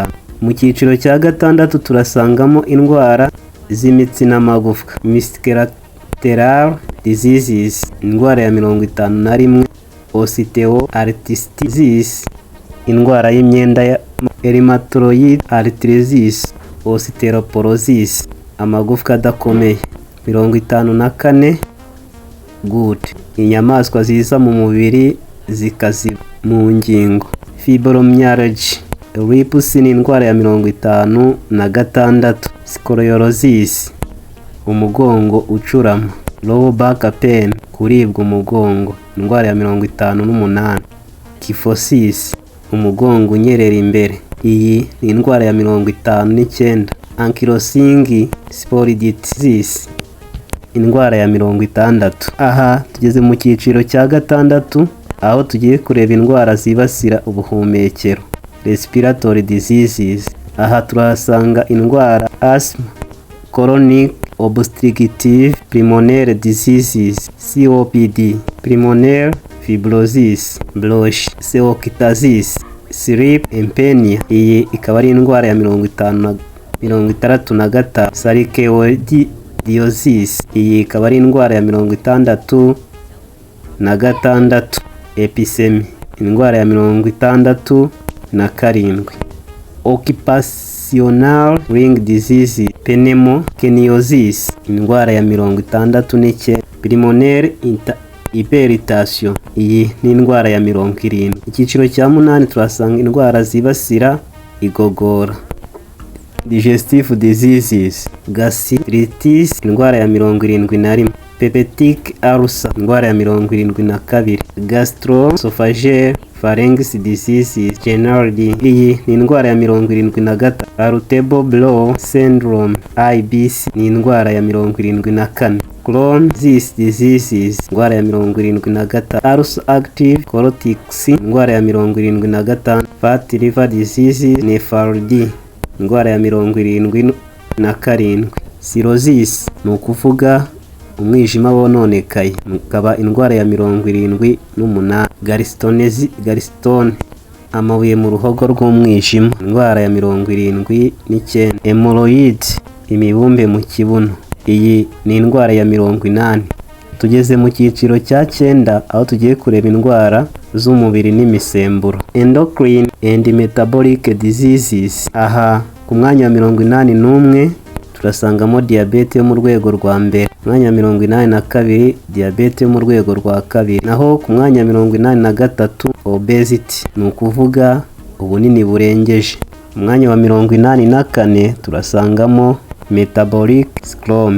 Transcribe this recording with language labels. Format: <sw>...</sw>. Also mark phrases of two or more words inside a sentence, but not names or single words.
<rw>Mu cyiciro cya 6 turasangamo indwara z'imitsi n'amagufwa,</rw> <en>musculoskeletal diseases,</en> <rw>indwara ya 51, osteoarthritis, indwara y'imyenda ya</rw> <en>rheumatoid arthritis,</en> <rw>osteoporosis, amagufwa adakomeye. 54, good, inyamaswa ziza mu mubiri zikaziba mu ngingo,</rw> <en>fibromyalgia, lupus</en> <rw>ni indwara ya 56, scoliosis, umugongo ucurama,</rw> <en>low back pain,</en> <rw>kuribwa umugongo, indwara ya 58, kyphosis, umugongo unyerera imbere, iyi ni indwara ya 59,</rw> <en>ankylosing spondylitis,</en> <rw>indwara ya 60. Aha tugeze mu cyiciro cya 6, aho tugiye kureba indwara zibasira ubuhumekero,</rw> <en>respiratory diseases.</en> <rw>Aha turahasanga indwara</rw> <en>asthma, chronic obstructive pulmonary diseases, COPD, pulmonary fibrosis, bronchiectasis, sleep apnea,</en> <rw>iyi ikaba ari indwara ya 65, sarcoidosis, iyi ikaba ari indwara ya 66, emphysema, indwara ya 67,</rw> <en>occupational lung disease,</en> <rw>pneumoconiosis, indwara ya 69,</rw> <en>pulmonary hypertension,</en> <rw>iyi ni indwara ya 70. Icyiciro cya 8 turasanga indwara zibasira igogora,</rw> <en>digestive diseases,</en> <rw>gastritis, indwara ya 71,</rw> <en>Peptic ulcer</en> <rw>indwara ya 72.</rw> <en>Gastroesophageal pharynx disease generally</en> <rw>iyi ni indwara ya 73.</rw> <en>Irritable bowel syndrome IBS</en> <rw>ni indwara ya 74.</rw> <en>Crohn's disease</en> <rw>indwara ya 75.</rw> <en>Ulcer active colitis</en> <rw>indwara ya 75.</rw> <en>Fatty liver disease NEFRD</en> <rw>indwara ya 77. Cirrhosis ni ukuvuga umwijima wononekaye ukaba indwara ya 78. Gallstone amabuye mu ruhogo rw'umwijima indwara ya 79. Hemorrhoid imibumbe mu kibuno iyi ni indwara ya 80. Tugeze mu cyiciro cya 9 aho tugiye kureba indwara z'umubiri n'imisemburo.</rw> <en>Endocrine and metabolic diseases</en> <rw>aha ku mwanya wa 81 turasangamo diabete yo mu rwego rwa mbere. Mwanya 82 diabete yo mu rwego rwa kabiri. Naho ku mwanya 83 obesity ni ukuvuga ubunini burengeje. Mwanya wa 84 turasangamo</rw> <en>metabolic syndrome.</en>